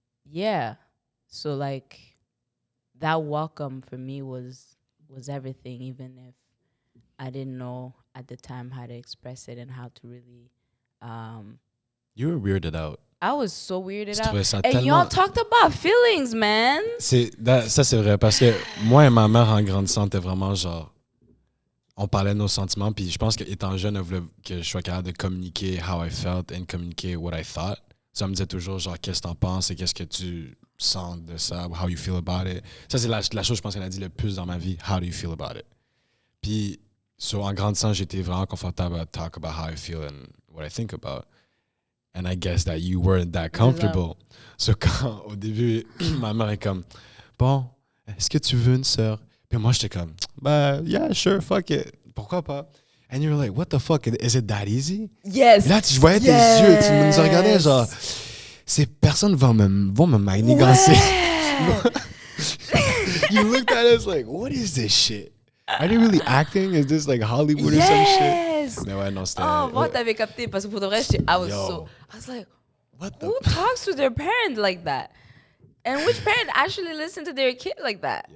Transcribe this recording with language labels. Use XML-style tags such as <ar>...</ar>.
<en>Yeah. So like that welcome for me was everything, even if I didn't know at the time how to express it and how to really. You were weirded out. I was so weirded out.</en> <fr>Ça</fr> <en>And</en> <fr>tellement...</fr> <en>y'all talked about feelings, man.</en> <fr>Ça, c'est vrai. Parce que moi et ma mère, en grandissant, était vraiment genre... On parlait de nos sentiments. Puis je pense qu'étant jeune, elle voulait que je sois capable de communiquer</fr> <en>how I felt</en> <fr>and communiquer</fr> <en>what I thought.</en> <fr>Ça me disait toujours genre, qu'est-ce que t'en penses et qu'est-ce que tu sens de ça,</fr> <en>how you feel about it.</en> <fr>Ça, c'est la chose, je pense, qu'elle a dit le plus dans ma vie.</fr> <en>How do you feel about it?</en> <fr>Puis, en grandissant, j'étais vraiment confortable à</fr> <en>talk about how I feel and what I think about. And I guess that you weren't that comfortable.</en> <fr>So quand, au début, ma mère est comme, bon, est-ce que tu veux une sœur? Puis moi, j'étais comme, bah,</fr> <en>yeah, sure, fuck it.</en> <fr>Pourquoi pas?</fr> <en>And you were like, what the fuck? Is it that easy? Yes.</en> <fr>Et là, je voyais tes yeux, tu nous regardais genre, ces personnes vont me manigancer.</fr> <en>You looked at us like, what is this shit? Are they really acting? Is this like Hollywood or some shit?</en> <fr>Mais ouais, non, c'était... Oh, moi, t'avais capté parce que pour de vrai,</fr> <en>I was like, who talks to their parent like that? And which parent actually listen to their kid like that?</en>